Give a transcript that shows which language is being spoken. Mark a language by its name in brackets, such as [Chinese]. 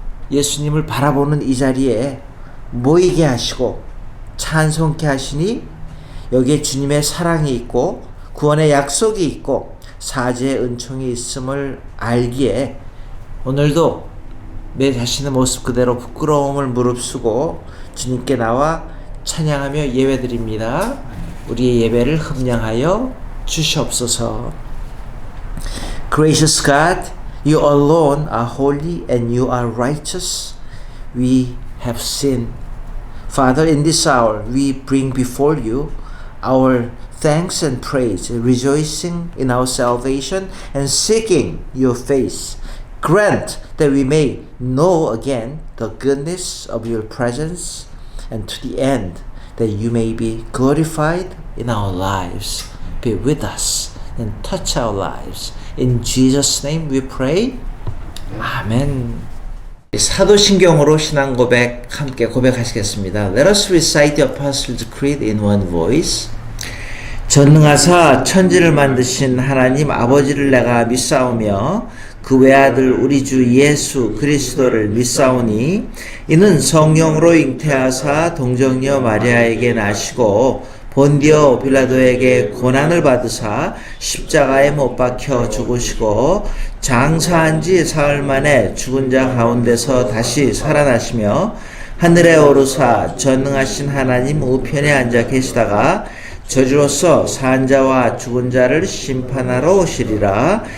[Korean] 예수님을 바라보는 이 자리에 모이게 하시고 찬송케 하시니 여기에 주님의 사랑이 있고 구원의 약속이 있고 사죄의 은총이 있음을 알기에 오늘도 내 자신의 모습 그대로 부끄러움을 무릅쓰고 주님께 나와 찬양하며 예배드립니다. 우리의 예배를 흠량하여 주시옵소서. [English] Gracious God, you alone are holy and you are righteous. We have sinned. Father, in this hour, we bring before you our thanks and praise, rejoicing in our salvation and seeking your face. Grant that we may know again the goodness of your presence and to the end that you may be glorified in our lives. Be with us and touch our lives. In Jesus' name we pray. 아멘. [Korean] 사도신경으로 신앙 고백 함께 고백하시겠습니다. [English] Let us recite the Apostles' Creed in one voice. [Korean] 전능하사 천지를 만드신 하나님 아버지를 내가 믿사오며 그 외아들 우리 주 예수 그리스도를 믿사오니 이는 성령으로 잉태하사 동정녀 마리아에게 나시고 본디오 빌라도에게 고난을 받으사 십자가에 못 박혀 죽으시고 장사한 지 사흘 만에 죽은 자 가운데서 다시 살아나시며 하늘에 오르사 전능하신 하나님 우편에 앉아 계시다가 저주로서 산 자와 죽은 자를 심판하러 오시리라.